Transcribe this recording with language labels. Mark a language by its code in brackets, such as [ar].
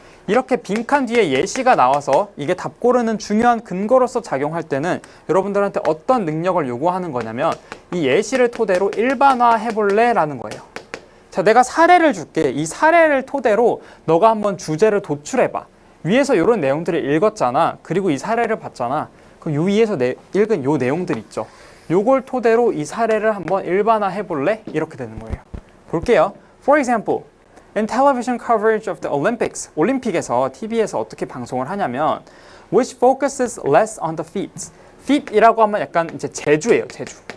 [ko] 이렇게 빈칸 뒤에 예시가 나와서 이게 답 고르는 중요한 근거로서 작용할 때는 여러분들한테 어떤 능력을 요구하는 거냐면 이 예시를 토대로 일반화해 볼래? 라는 거예요. 자, 내가 사례를 줄게. 이 사례를 토대로 너가 한번 주제를 도출해봐. 위에서 이런 내용들을 읽었잖아. 그리고 이 사례를 봤잖아. 그럼 요 위에서 읽은 요 내용들 있죠. 요걸 토대로 이 사례를 한번 일반화해 볼래? 이렇게 되는 거예요. 볼게요. [en] For example, in television coverage of the Olympics, [ko] 올림픽에서 TV에서 어떻게 방송을 하냐면 [en] which focuses less on the feats. [ko] feat이라고 하면 약간 이제 제주예요, 제주.